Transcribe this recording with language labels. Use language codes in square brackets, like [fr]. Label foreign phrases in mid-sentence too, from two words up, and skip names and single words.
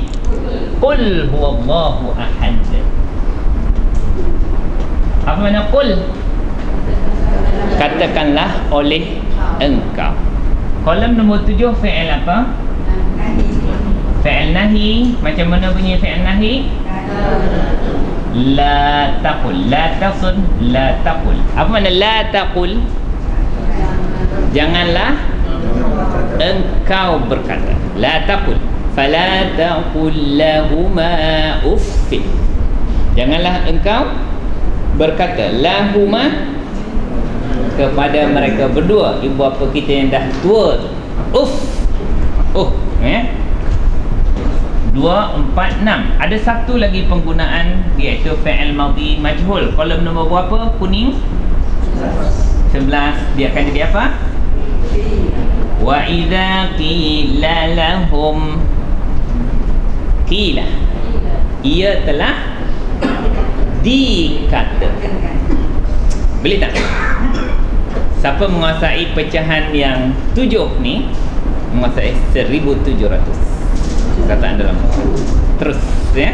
[ar] قل هو الله أحد. [ms] Apa makna qul? Katakanlah oleh engkau. Kolom nombor 7 fi'il apa? Fi'il nahi. Macam mana bunyi fi'il nahi? [ar] لا تقل، لا تسن، لا تقل. [ms] Apa makna [ar] لا تقل? [ms] Janganlah engkau berkata. [ar] لا تقل. فلا تقل لهما أف. [ms] Janganlah engkau berkata lahuma kepada mereka berdua, ibu bapa kita yang dah tua tu. Uff. 2, 4, 6. Ada satu lagi penggunaan, iaitu fi'il madhi majhul. Kolom nombor berapa? Kuning 11. Dia akan jadi apa? [ar] وإذا قيل لهم، قيل, [ms] ia telah dikatakan. Boleh tak? Siapa menguasai pecahan yang 7 ni, menguasai 1700 kataan dalam. Terus ya.